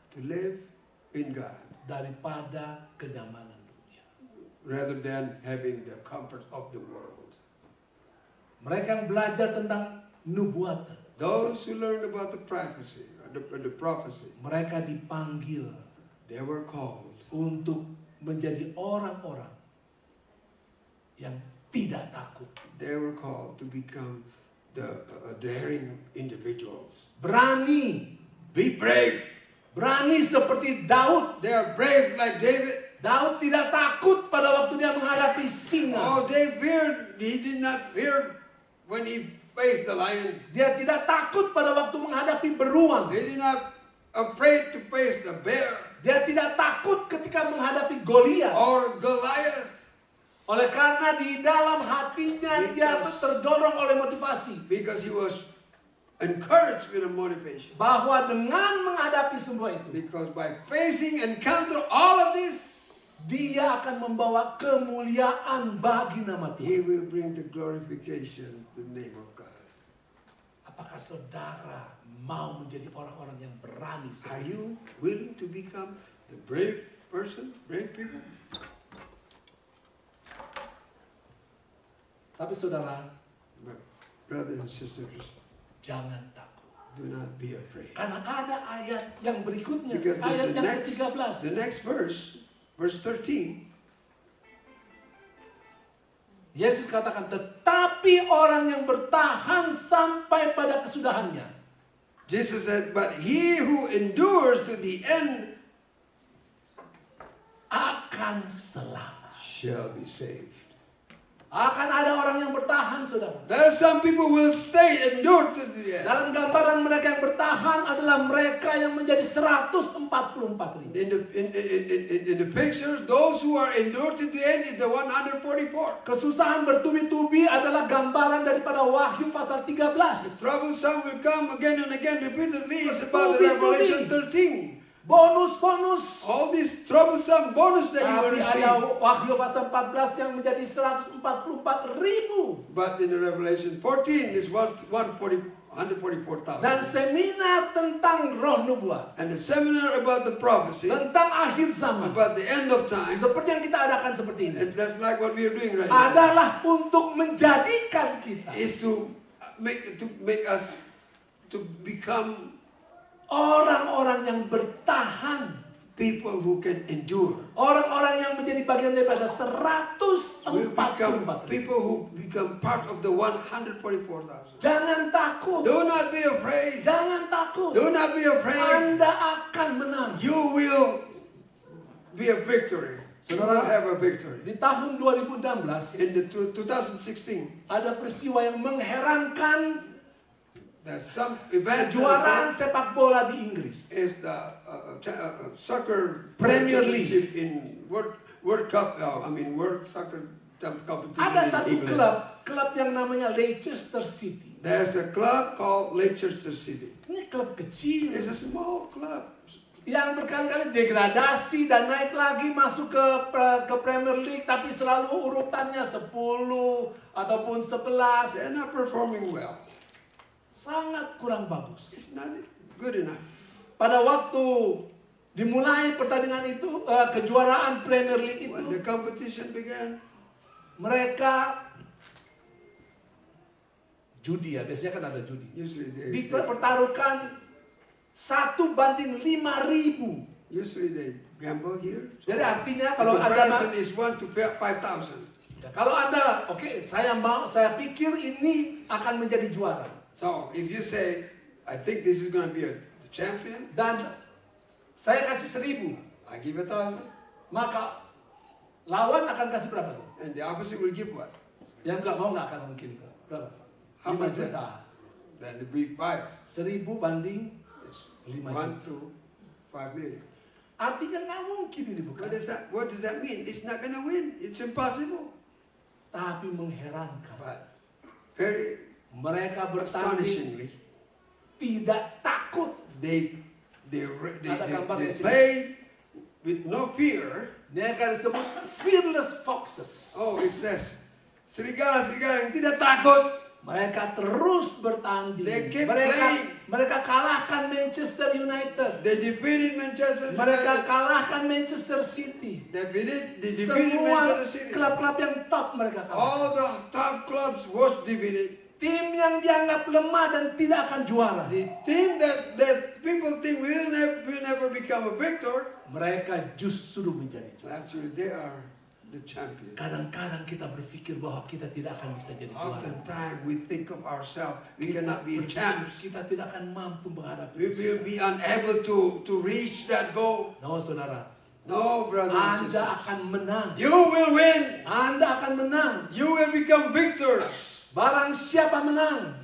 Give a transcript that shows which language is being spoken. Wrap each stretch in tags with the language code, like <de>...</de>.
<en>to live in God,</en> <id>daripada kenyamanan dunia.</id> <en>rather than having the comfort of the world.</en> <id>Mereka yang belajar tentang nubuatan,</id> <en>Those who learned about the prophecy,</en> <id>mereka dipanggil</id> <en>they were called</en> <id>untuk menjadi orang-orang yang tidak takut,</id> <en>they were called to become the daring individuals.</en> <id>berani,</id> <en>Be brave.</en> <id>berani seperti Daud.</id> <en>They are brave like David.</en> <id>Daud tidak takut pada waktu dia menghadapi singa.</id> <en>Oh, he did not fear when he faced the lion.</en> <id>Dia tidak takut pada waktu menghadapi beruang.</id> <en>He did not afraid to face the bear</en> <id>Dia tidak takut ketika menghadapi Goliat.</id> <en>or Goliath,</en> <id>Oleh karena di dalam hatinya dia tuh terdorong oleh motivasi</id> <en>because he was encouraged with a motivation.</en> <id>bahwa dengan menghadapi semua itu,</id> <en>Because by facing and encounter all of this,</en> <id>dia akan membawa kemuliaan bagi nama Tuhan.</id> <en>he will bring the glorification to the name of God.</en> <id>Apakah saudara mau menjadi orang-orang yang berani?</id> <en>Are you willing to become the brave person, brave people?</en> <id>Tapi saudara,</id> <en>But brothers and sisters,</en> <id>jangan takut.</id> <en>do not be afraid.</en> <id>Karena ada ayat yang berikutnya,</id> <en>Because</en> <id>ayat</id> <en>the</en> <id>yang</id> <en>next,</en> <id>ke-13.</id> <en>the next verse 13,</en> <id>Yesus katakan, tetapi orang yang bertahan sampai pada kesudahannya</id> <en>Jesus said, but he who endures to the end</en> <id>akan selamat.</id> <en>shall be saved.</en> <id>Akan ada orang yang bertahan, saudara.</id> <en>There are some people who will stay, endure to the end.</en> <id>Dalam gambaran mereka yang bertahan adalah mereka yang menjadi 144.000.</id> <en>In the pictures, those who are endured to the end is the 144.</en> <id>Kesusahan bertubi-tubi adalah gambaran daripada Wahyu pasal 13.</id> <en>Troublesome will come again and again repeatedly. It's about the Revelation 13.</en> <id>Bonus-bonus.</id> <en>All these troublesome bonus that you will</en> <id>Tapi</id> <en>receive.</en> <id>ada Wahyu pasal 14 yang menjadi 144.000.</id> <en>But in the Revelation 14 is 144,000.</en> <id>Dan seminar tentang roh nubuat,</id> <en>And the seminar about the prophecy,</en> <id>tentang akhir zaman,</id> <en>about the end of time,</en> <id>seperti yang kita adakan seperti ini,</id> <en>that's like what we are doing right now,</en> <id>adalah untuk menjadikan kita</id> <en>is to make us to become</en> <id>orang-orang yang bertahan,</id> <en>people who can endure.</en> <id>orang-orang yang menjadi bagian daripada</id> <en>We become</en> <id>144.000.</id> <en>people who become part of the 144,000.</en> <id>Jangan takut,</id> <en>Do not be afraid.</en> <id>jangan takut.</id> <en>Do not be afraid.</en> <id>Anda akan menang.</id> <en>You will be a victory. You will</en> <id>Saudara,</id> <en>have a victory.</en> <id>di tahun 2016</id> <en>In the 2016,</en> <id>ada peristiwa yang mengherankan</id> <en>There's some event</en> <id>Kejuaraan sepak bola di Inggris.</id> <en>is the soccer Premier League. championship in World Cup. World Soccer competition</en> <id>Ada</id> <en>in</en> <id>satu</id> <en>England.</en> <id>klub yang namanya Leicester City.</id> <en>There's a club called Leicester City.</en> <id>Ini klub kecil</id> <en>It's a small club.</en> <id>yang berkali-kali degradasi dan naik lagi masuk ke Premier League, tapi selalu urutannya 10 ataupun 11.</id> <en>They're not performing well.</en> <id>Sangat kurang bagus.</id> <en>It's not good enough.</en> <id>Pada waktu dimulai pertandingan itu, kejuaraan Premier League</id> <en>When the competition began,</en> <id>mereka judi ya, biasanya kan ada judi.</id> <en>usually they</en> <id>Dipertaruhkan 1:5.000.</id> <en>usually they gamble here.</en> <id>Jadi artinya</id> <en>The</en> <id>kalau</id> <en>comparison</en> <id>Anda</id> <en>is 1 to 5,000.</en> <id>kalau Anda, oke, saya pikir ini akan menjadi juara.</id> <en>So if you say, I think this is going to be a champion,</en> <id>Dan saya kasih 1.000,</id> <en>I give 1,000,</en> <id>maka lawan akan kasih berapa tuh?</id> <en>and the opposite will give what?</en> <id>Yang bilang mau nggak akan mungkin berapa?</id> <en>How 5 much?</en> <id>juta.</id> <en>Then it will be 5.</en> <id>1.000 banding</id> <en>It's</en> <id>5</id> <en>1</en> <id>juta.</id> <en>to 5 million.</en> <id>Artinya nggak mungkin ini bukan.</id> <en>What does that mean? It's not going to win. It's impossible.</en> <id>Tapi mengherankan.</id> <en>But very</en> <id>Mereka bertanding</id> <en>astonishingly,</en> <id>tidak takut.</id> <en>they</en> <id>Ada gambarnya sini.</id> <en>play with no fear.</en> <id>Mereka disebut</id> <en>fearless foxes. Oh, it says,</en> <id>serigala-serigala yang tidak takut. Mereka terus bertanding.</id> <en>They keep</en> <id>Mereka</id> <en>playing.</en> <id>mereka kalahkan Manchester United.</id> <en>They defeated Manchester</en> <id>Mereka</id> <en>United.</en> <id>kalahkan Manchester City.</id> <en>They defeated</en> <id>Semua</id> <en>Manchester City.</en> <id>klub-klub yang top mereka kalahkan.</id> <en>All the top clubs was defeated.</en> <id>Tim yang dianggap lemah dan tidak akan juara.</id> <en>The team that people think will never become a victor,</en> <id>Mereka justru menjadi juara.</id> <en>actually they are the champion.</en> <id>Kadang-kadang kita berpikir bahwa kita tidak akan bisa jadi juara.</id> <en>Oftentimes we think of ourselves, we cannot be champs.</en> <id>Kita tidak akan mampu menghadapi</id> <en>We will</en> <id>kesusahan.</id> <en>be unable to reach that goal.</en> <id>No, saudara.</id> <en>No, brothers and</en> <id>Anda</id> <en>sisters.</en> <id>akan menang.</id> <en>You will win.</en> <id>Anda akan menang.</id> <en>You will become victors.</en> <id>Barang siapa menang.</id>